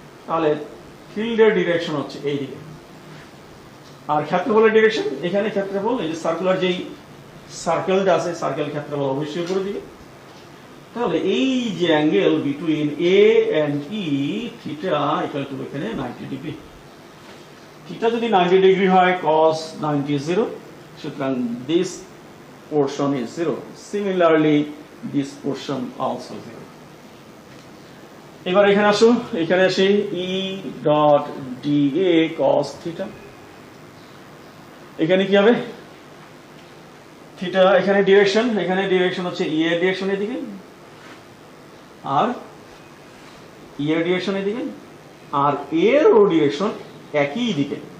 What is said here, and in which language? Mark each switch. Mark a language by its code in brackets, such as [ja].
[bn] তাহলে ফিল্ডের ডিরেকশন হচ্ছে এই দিকে। আর ক্ষেত্রফলের ডিরেকশন, এখানে ক্ষেত্রফল এই যে সার্কুলার যেই সার্কেলটা আছে, সার্কেল ক্ষেত্রফল অবশ্যই উপরের দিকে। তাহলে এই যে angle between A and E, theta equal to এখানে 90 ডিগ্রি। থিটা যদি 90 ডিগ্রি হয়, [en] cos 90 is 0, [bn] সুতরাং [en] this portion is 0. Similarly, this portion also 0. [bn] এবার এখানে আসো, এখানে আসি E dot DA cos theta. এখানে কি হবে? থিটা এখানে ডিরেকশন হচ্ছে ই এর ডিরেকশন এদিকে, আর ই এর ডিরেকশন এদিকে, আর এর ও ডিরেকশন একই দিকে।